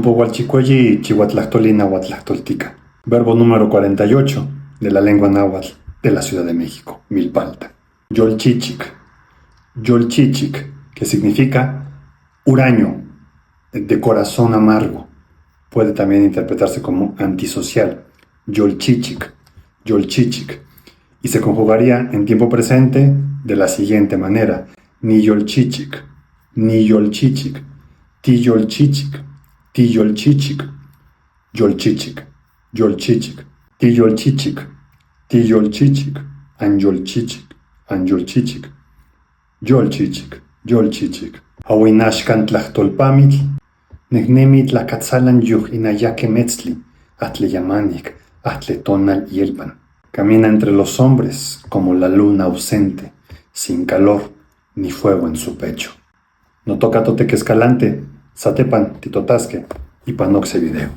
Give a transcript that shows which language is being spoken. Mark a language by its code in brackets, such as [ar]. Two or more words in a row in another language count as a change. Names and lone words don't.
[nah] Tepowalchicuelli chihuatlactolina huatlactoltica. [es] Verbo número 48 de la lengua náhuatl de la Ciudad de México, Milpalta. [nah] Yolchichic. [es] Yolchichic, que significa huraño, de corazón amargo. Puede también interpretarse como antisocial. [nah] Yolchichic. Yolchichic. [es] Y se conjugaría en tiempo presente de la siguiente manera. [nah] Ni yolchichic. Ni yolchichic. Ti yolchichic. Ti yolchichic. Yolchichic. Yolchichic. Ti yolchichic. Ti yolchichic. An yolchichic. An yolchichic. Yolchichic. Yolchichic. Awinashkan tlachtolpamitl. Nehnemi tlakatzalan yuj inayaque metzli. Atle yamanik. Atle tonal yelpan. [es] Camina entre los hombres como la luna ausente, sin calor ni fuego en su pecho. [nah] No toca toteque escalante, satepan titotasque y panoxe video.